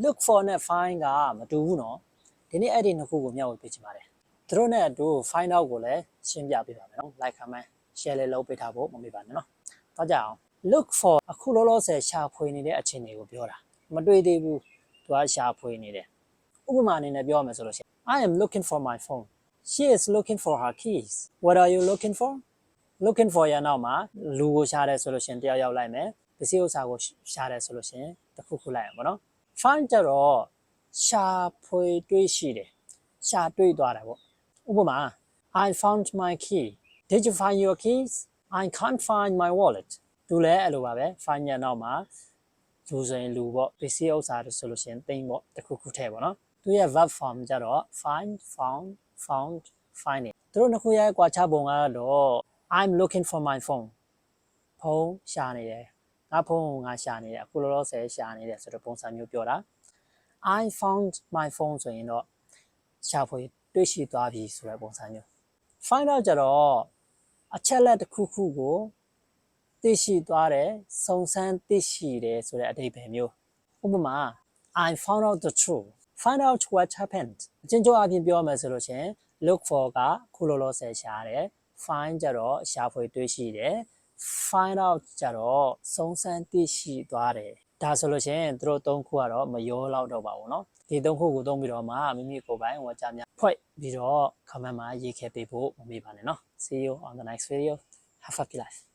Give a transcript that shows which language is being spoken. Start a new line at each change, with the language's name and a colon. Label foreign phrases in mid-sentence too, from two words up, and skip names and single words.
English: look for
Burmese: နဲ့ find ကမတူဘူးနော်ဒီနေ့အဲ့ဒီနှစ်ခုကိုမျှဝေပေးချင်ပါတယ်သူတို့နဲ့အတူ
English: find out
Burmese: ကိုလည်းရှင်းပြပေးပါမယ်နော်
English: like comment share
Burmese: လေးလုပ်ပေးထားဖို့မမေ့ပါနဲ့နော်တော့ကြအောင်
English: look for
Burmese: အခုလောလောဆယ်ရှာဖွေနေတဲ့အခြေအနေကိုပြောတာမတွေ့သေးဘူးသူကရှာဖွေနေတယ်ဥပမာအနေနဲ့ပြောရမယ်ဆိုလို့ရှိရင်
English: I am looking for my phone she is looking for her keys what are you looking for looking for
Burmese: ရနောက်မှာလူကိုရှာတယ်ဆိုလို့ရှိရင်တယောက်ရောက်လိုက်မယ်ပစ္စည်းဥစ္စာကိုရှာတယ်ဆိုလို့ရှိရင်တစ်ခုခုလိုက်ရပါတော့ find ကြတော့ရှာဖွေတွေ့ရှိတယ်ရှာတွေ့သွားတာပေါ့ဥပမာ
English: I found my key did you find your keys I can't find my
Burmese: wallet သူလည်းအဲ့လိုပါပဲ find ရနောက်မှာလူဆိုရင်လူပေါ့ပစ္စည်းဥစ္စာဆိုလို့ရှိရင်သိမ်းပေါ့တစ်ခုခုထည့်ပေါ့နော်သူရဲ့
English: verb form
Burmese: ကြတော့
English: find found found finding
Burmese: သူတို့နှစ်ခုရဲ့ကွာခြားပုံကတော့
English: I'm looking for my phone
Burmese: ဖု န်းရှာနေတယ်ငါဖုန်းကိုငါရှာနေတယ်အခုလောလောဆယ်ရှာနေတယ်ဆိုတော့ပုံစံမျိုးပြောတာ
English: I found my phone
Burmese: ဆိုရင်တော့ရှာဖွေတွေ့ရှိသွားပြီဆိုတဲ့ပုံစံမျိုး
English: find out
Burmese: ကြတော့အချက်လက်တစ်ခုခုကိုသိရှိသွားတယ်စုံစမ်းသိရှိတယ်ဆိုတဲ့အဓိပ္ပာယ်မျိုးဥပမာ I
English: found out the truth find out what happened
Burmese: အချင်းချင်းအပြင်ပြောမယ်ဆိုလို့ရှင်
English: look for
Burmese: ကခုလောလောဆယ်ရှာတယ် find ကြတော့ရှာဖွေတွေ့ရှိတယ်
English: find out
Burmese: ကြတော့စုံစမ်းသိရှိသွားတယ်ဒါဆိုလို့ရှင်သူတို့သုံးခုကတော့မရောလောက်တော့ပါဘူးเนาะဒီသုံးခုကိုသုံးပြီးတော့မှမိမိကိုယ်ပိုင်ဝါကြများဖွဲ့ပြီးတော့ comment မှာရေးခဲ့ပေးဖို့မမေ့ပါနဲ့เนาะ
English: see you on the next video have a happy life